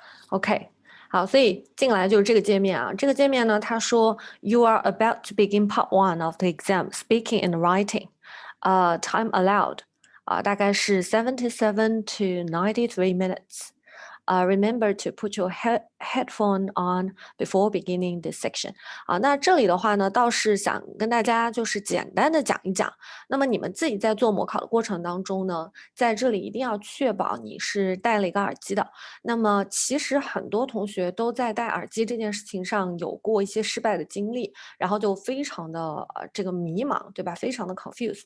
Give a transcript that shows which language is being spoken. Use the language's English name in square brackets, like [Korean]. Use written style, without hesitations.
[Chinese] OK， 好，所以进来就是这个界面啊。这个界面呢，它说 [English] You are about to begin part one of the exam, speaking and writing. Time allowed. [Chinese] 大概是 [English] 77 to 93 minutes. Remember to put your headphone on before beginning this section. [Chinese] 那这里的话呢，倒是想跟大家就是简单的讲一讲。那么你们自己在做模考的过程当中呢，在这里一定要确保你是戴了一个耳机的。那么其实很多同学都在戴耳机这件事情上有过一些失败的经历，然后就非常的这个迷茫，对吧？非常的 confused。